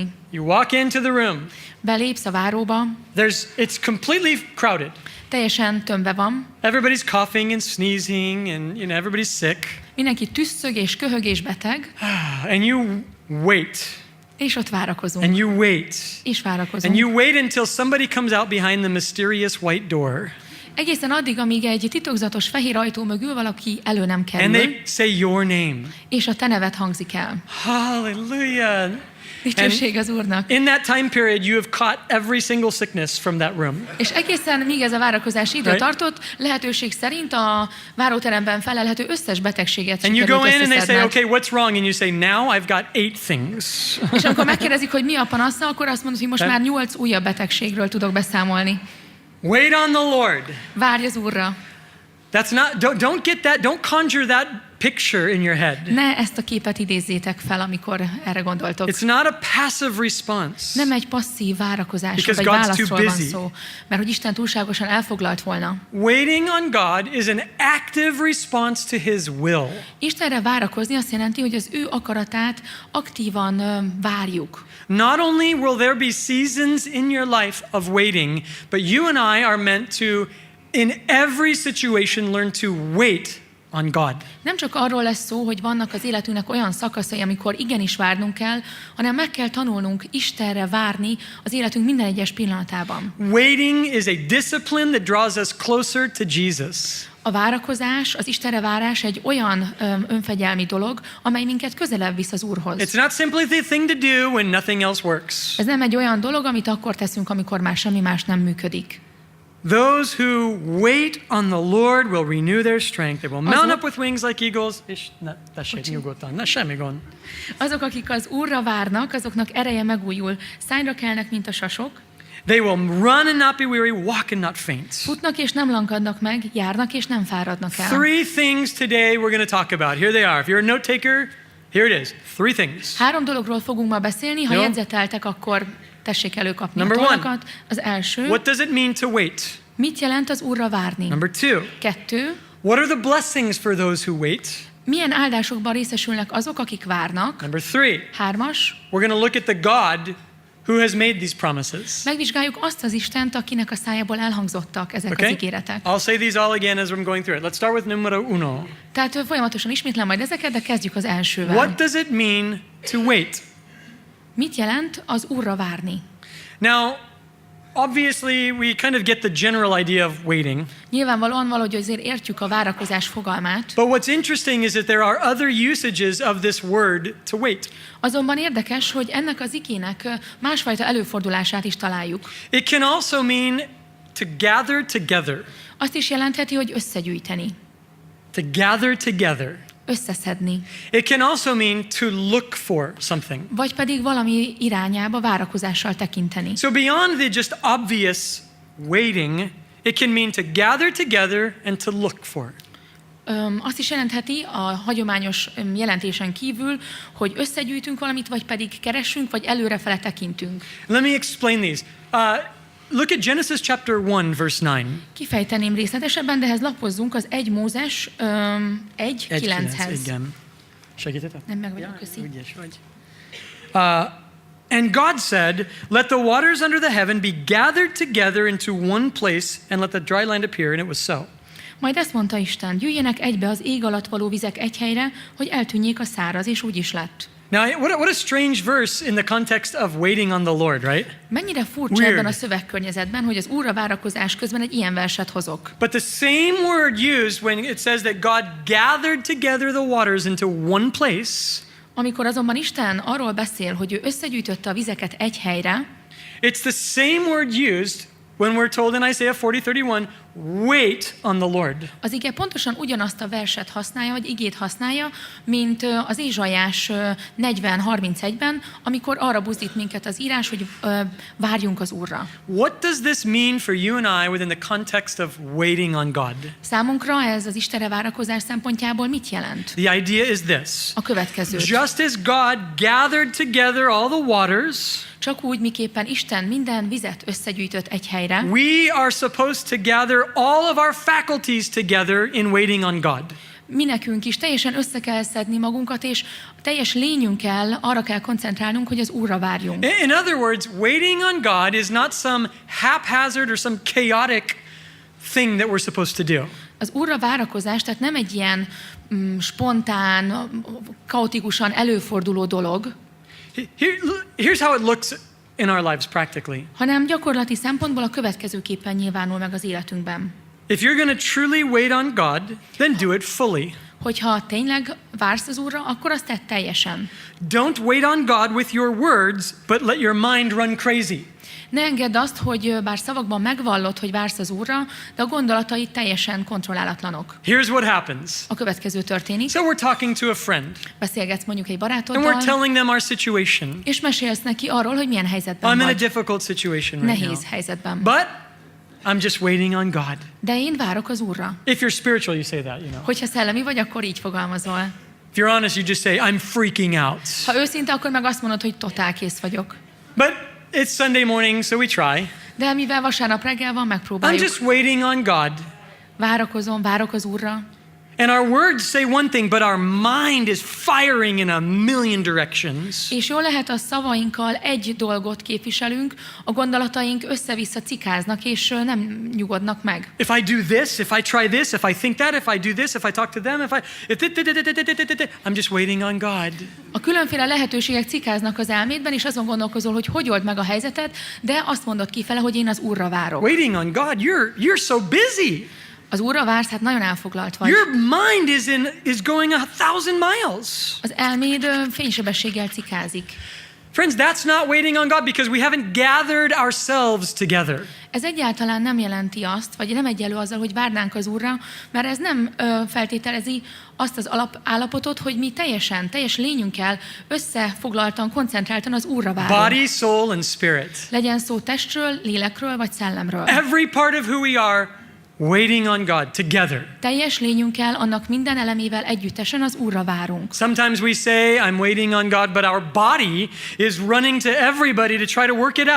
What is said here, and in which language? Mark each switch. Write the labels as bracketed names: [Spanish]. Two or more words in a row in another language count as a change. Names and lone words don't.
[English] You walk into the room. [Hungarian] Belépsz a váróba. [English] It's completely crowded. [Hungarian] Teljesen tömve van. [English] Everybody's coughing and sneezing and everybody's sick. [Hungarian] Mindenki tüsszög és köhög és beteg. [English] And you wait. [Hungarian] És ott várakozunk. [English] And you wait. [Hungarian] És várakozunk. [English] And you wait until somebody comes out behind the mysterious white door. [Hungarian] Egészen addig, amíg egy titokzatos fehér ajtó mögül valaki elő nem kerül. [English] And they say your name. [Hungarian] És a te neved hangzik el. [English] Hallelujah. [Hungarian] Dicsőség az Úrnak. [English] In that time period, you have caught every single sickness from that room. [Hungarian] És egészen míg ez a várakozási idő tartott, lehetőség szerint a váróteremben felelhető összes betegséget [English] And you [Hungarian] sikerült [English] go in and they say, [Hungarian] összeszedned. [English] okay, what's wrong? And you say, now I've got 8 things. [Hungarian] És amikor megkérdezik, hogy mi a panasza, akkor azt mondod, hogy most már 8 újabb betegségről tudok beszámolni. [English] Wait on the Lord. [Hungarian] Várj az Úrra. [English] That's not, don't get that, don't conjure that picture in your head. [Hungarian] Ne ezt a képet idézzétek fel, amikor erre gondoltok. [English] It's not a passive response. [Hungarian] Nem egy passzív várakozásról [English] Because [Hungarian] vagy [English] God's too [Hungarian] válaszról van [English] busy. [Hungarian] szó, mert hogy Isten túlságosan elfoglalt volna. [English] Waiting on God is an active response to His will. [Hungarian] Istenre várakozni azt jelenti, hogy az ő akaratát aktívan várjuk. [English] Not only will there be seasons in your life of waiting, but you and I are meant to, in every situation, learn to wait on God. [Hungarian] Nem csak arról lesz szó, hogy vannak az életünknek olyan szakaszai, amikor igenis várnunk kell, hanem meg kell tanulnunk Istenre várni az életünk minden egyes pillanatában. [English] Waiting is a discipline that draws us closer to Jesus. [Hungarian] A várakozás, az Istenre várás egy olyan önfegyelmi dolog, amely minket közelebb visz az Úrhoz. [English] It's not simply the thing to do when nothing else works. [Hungarian] Ez nem egy olyan dolog, amit akkor teszünk, amikor már semmi más nem működik. [English] Those who wait on the Lord will renew their strength. They will mount up with wings like eagles. [Hungarian] És tessék nyugodtan, ne semmi gond. Azok, akik az Úrra várnak, azoknak ereje megújul. Szányra kelnek, mint a sasok. [English] They will run and not be weary, walk and not faint. [Hungarian] Futnak és nem lankadnak meg, járnak és nem fáradnak el. [English] 3 things today we're going to talk about. Here they are. If you're a note taker, here it is. 3 things. [Hungarian] 3 dologról fogunk ma beszélni. Ha Jó. jegyzeteltek, akkor tessék előkapni [English] Number [Hungarian] a [English] one. [Hungarian] tollakat. Az első, [English] What does it mean to wait? [Hungarian] mit jelent az Úrra várni? [English] Number 2. [Hungarian] 2, [English] What are the blessings for those who wait? [Hungarian] milyen áldásokban részesülnek azok, akik várnak? [English] Number 3. [Hungarian] 3, [English] We're going to look at the God who has made these promises. [Hungarian] megvizsgáljuk azt az Istent, akinek a szájából elhangzottak ezek az [English] Okay? [Hungarian] ígéretek. [English] I'll say these all again as I'm going through it. Let's start with numero 1. [Hungarian] Tehát folyamatosan ismétlem majd ezeket, de kezdjük az elsővel. [English] What does it mean to wait? [Hungarian] Mit jelent az Úrra várni? [English] Now, obviously, we kind of get the general idea of waiting. [Hungarian] Nyilvánvalóan valahogy azért értjük a várakozás fogalmát, [English] But what's interesting is that there are other usages of this word to wait. [Hungarian] azonban érdekes, hogy ennek az igének másfajta előfordulását is találjuk. [English] It can also mean to gather together. [Hungarian] Azt is jelentheti, hogy összegyűjteni, [English] To gather together. [Hungarian] összeszedni, [English] It can also mean to look for something. [Hungarian] vagy pedig valami irányába várakozással tekinteni. [English] So beyond the just obvious waiting, it can mean to gather together and to look for. [Hungarian] Azt is jelentheti a hagyományos jelentésen kívül, hogy összegyűjtünk valamit, vagy pedig keressünk, vagy előrefele tekintünk. [English] Let me explain these. Look at Genesis chapter 1, verse 9. [Hungarian] Kifejteném részletesebben, de ehhez lapozzunk az 1 Mózes 1:9-hez. Igen. Segítetek? Nem meg vagyok, köszi. Ügyes vagy. [English] And God said, let the waters under the heaven be gathered together into one place, and let the dry land appear, and it was so. [Hungarian] Majd ezt mondta Isten, gyűjjenek egybe az ég alatt való vizek egy helyre, hogy eltűnjék a száraz, és úgy is lett. [English] Now, what a strange verse in the context of waiting on the Lord, right? [Hungarian] Mennyire furcsa [English] Weird. [Hungarian] ebben a szövegkörnyezetben, hogy az Úrra várakozás közben egy ilyen verset hozok. [English] But the same word used when it says that God gathered together the waters into one place, [Hungarian] Amikor azonban Isten arról beszél, hogy ő összegyűjtötte a vizeket egy helyre, [English] it's the same word used when we're told in Isaiah 40:31, wait on the Lord. [Hungarian] az ige pontosan ugyanazt a verset használja, vagy igét használja, mint az Ézsaiás 40:31-ben, amikor arra buzdít minket az írás, hogy várjunk az Úrra. [English] What does this mean for you and I within the context of waiting on God? [Hungarian] Számunkra ez az Istenre várakozás szempontjából mit jelent? [English] The idea is this. [Hungarian] A következő. [English] Just as God gathered together all the waters, [Hungarian] Csak úgy, miképpen Isten minden vizet összegyűjtött egy helyre, [English] we are supposed to gather all of our faculties together in waiting on God. [Hungarian] mi nekünk is teljesen össze kell szedni magunkat, és teljes lényünkkel arra kell koncentrálnunk, hogy az Úrra várjunk. [English] In other words, waiting on God is not some haphazard or some chaotic thing that we're supposed to do. [Hungarian] Az Úrra várakozás, tehát nem egy ilyen spontán, kaotikusan előforduló dolog, [English] Here's how it looks in our lives practically. [Hungarian] hanem gyakorlati szempontból a következőképpen nyilvánul meg az életünkben. [English] If you're going to truly wait on God, then do it fully. [Hungarian] Hogyha tényleg vársz az Úrra, akkor azt tedd teljesen. [English] Don't wait on God with your words, but let your mind run crazy. [Hungarian] Ne engedd azt, hogy bár szavakban megvallod, hogy vársz az Úrra, de a gondolataid teljesen kontrollálatlanok. [English] Here's what happens. [Hungarian] A következő történik. [English] So we're talking to a friend, [Hungarian] Beszélgetsz mondjuk egy [English] and we're [Hungarian] barátoddal, [English] telling them our situation. [Hungarian] és mesélsz neki arról, hogy milyen helyzetben [English] I'm in a [Hungarian] vagy. [English] difficult situation right [Hungarian] Nehéz [English] now. [Hungarian] helyzetben. [English] But I'm just waiting on God. [Hungarian] De én várok az Úrra. [English] If you're spiritual, you say that, you know. [Hungarian] Hogyha szellemi vagy, akkor így fogalmazol. [English] If you're honest, you just say, I'm freaking out. [Hungarian] Ha őszinte, akkor meg azt mondod, hogy totál kész vagyok. [English] But it's Sunday morning, so we try. [Hungarian] De mivel vasárnap reggel van, [English] I'm [Hungarian] megpróbáljuk. [English] just waiting on God. [Hungarian] Várok az Úrra. [English] And our words say one thing, but our mind is firing in a million directions. [Hungarian] És jól lehet, a szavainkkal egy dolgot képviselünk, a gondolataink össze-vissza cikáznak, és nem nyugodnak meg. [English] If I do this, if I try this, if I think that, if I do this, if I talk to them, I'm just waiting on God. [Hungarian] A különféle lehetőségek cikáznak az elmédben, és azon gondolkozol, hogy old meg a helyzetet, de azt mondod kifele, hogy én az Úrra várok. [English] Waiting on God, you're so busy. [Hungarian] Az Úrra vársz, hát nagyon elfoglalt vagy. [English] Your mind is going 1,000 miles. [Hungarian] Az elméd fénysebességgel cikázik. [English] Friends, that's not waiting on God because we haven't gathered ourselves together. [Hungarian] Ez egyáltalán nem jelenti azt, vagy nem egyelő azzal, hogy várnánk az Úrra, mert ez nem feltételezi azt az alapállapotot, hogy mi teljes lényünkkel összefoglaltan, koncentráltan az Úrra várunk. [English] Body, soul, and spirit. [Hungarian] Legyen szó testről, lélekről vagy szellemről. [English] Every part of who we are, waiting on God together. [Hungarian] Teljes lényünkkel, annak minden elemével együttesen az Úrra várunk. [English] Sometimes we say, I'm waiting on God, but our body is running to everybody to try to work it out.